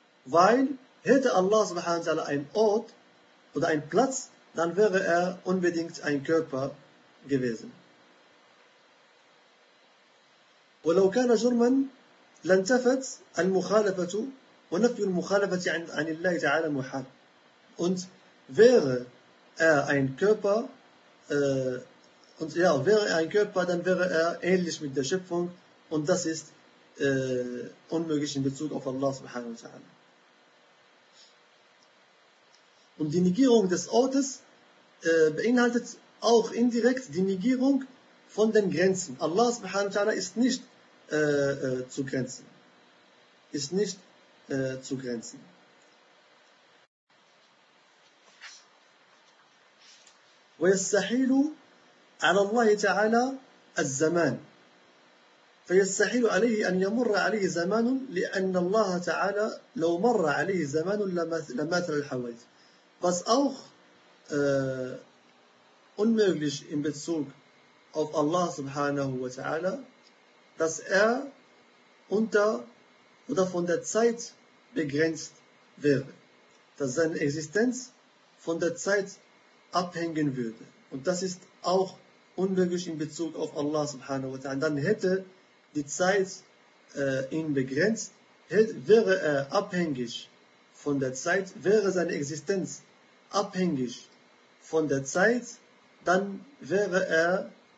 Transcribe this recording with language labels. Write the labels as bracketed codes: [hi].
[de] Weil hätte Allah سبحانه وتعالى ein Ort oder ein Platz, dann wäre er unbedingt ein Körper gewesen. [ar] ولو كان جرما لانتفت المخالفة ونفي المخالفة عن الله تعالى محال. [de] Und wäre er ein Körper, wäre er ein Körper, dann wäre er ähnlich mit der Schöpfung und das ist unmöglich in Bezug auf Allah subhanahu wa ta'ala. Und die Negierung des Ortes beinhaltet auch indirekt die Negierung von den Grenzen. Allah subhanahu wa ta'ala ist nicht zu grenzen. Ist nicht zu grenzen. [ar] ويستحيل على الله تعالى الزمان فيستحيل عليه أن يمر عليه زمان لأن الله تعالى لو مر عليه زمان لماثل الحوادث. [de] Was auch unmöglich in Bezug auf Allah subhanahu wa ta'ala, dass er unter oder von der Zeit begrenzt wäre, dass seine Existenz von der Zeit abhängen würde, und das ist auch unmöglich in Bezug auf Allah subhanahu wa ta'ala, dann hätte die Zeit ihn begrenzt, wäre er abhängig von der Zeit, wäre seine Existenz abhängig von der Zeit, dann wäre er